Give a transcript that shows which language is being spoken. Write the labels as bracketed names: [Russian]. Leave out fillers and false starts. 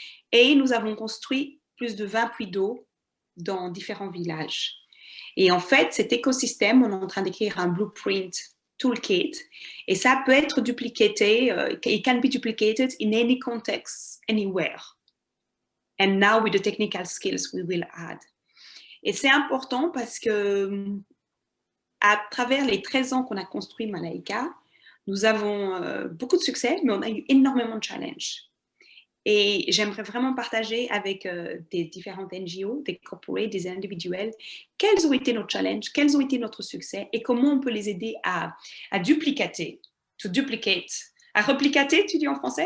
[French] Et nous avons construit plus de 20 puits d'eau dans différents villages. Et en fait, cet écosystème, on est en train d'écrire un blueprint toolkit. Et ça peut être dupliqué, [English] it can be duplicated in any context, anywhere. And now with the technical skills we will add. [French] Et c'est important parce que à travers les 13 ans qu'on a construit Malaika, nous avons beaucoup de succès, mais on a eu énormément de challenges. Et j'aimerais vraiment partager avec des différentes NGO, des corporates, des individuels, quels ont été nos challenges, quels ont été notre succès et comment on peut les aider à duplicater, [English] to duplicate, [French] à replicater, tu dis en français?